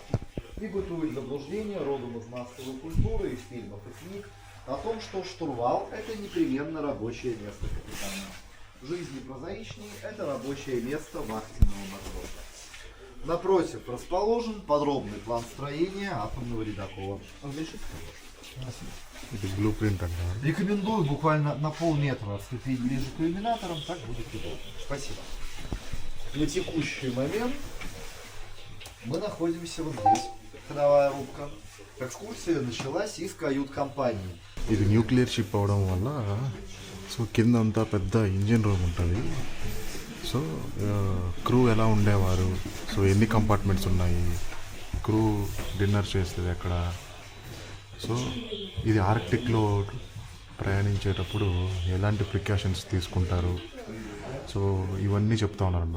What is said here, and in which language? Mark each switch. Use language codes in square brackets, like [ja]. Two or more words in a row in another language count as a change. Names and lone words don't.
[ru] И бытует заблуждение родом из массовой культуры, из фильмов и книг о том, что штурвал – это непременно рабочее место капитана. В жизни прозаичнее – это рабочее место вахтенного матроса. Напротив расположен подробный план строения атомного ледокола. Разрешите, пожалуйста? [te] ఇది [en] blue print [te] అంట. [ru] Рекомендую буквально на полметра отступить ближе к иллюминаторам, так будет удобно. Спасибо. На текущий момент мы находимся вот здесь, ходовая рубка. Экскурсия началась из кают-компании. [te] ఇది [en] nuclear ship [te] అవడం వల్ల సో కింద అంతా పెద్ద [en] engine room [te] ఉంటుంది. సో క్రూ ఎలా ఉండేవారు, సో ఎన్ని కంపార్ట్మెంట్స్ ఉన్నాయి, [en] crew dinner [te] చేస్తుంది ఎక్కడ, సో ఇది ఆర్కిటిక్లో ప్రయాణించేటప్పుడు ఎలాంటి ప్రికాషన్స్ తీసుకుంటారు, సో ఇవన్నీ చెప్తా ఉన్నారు అనమాట.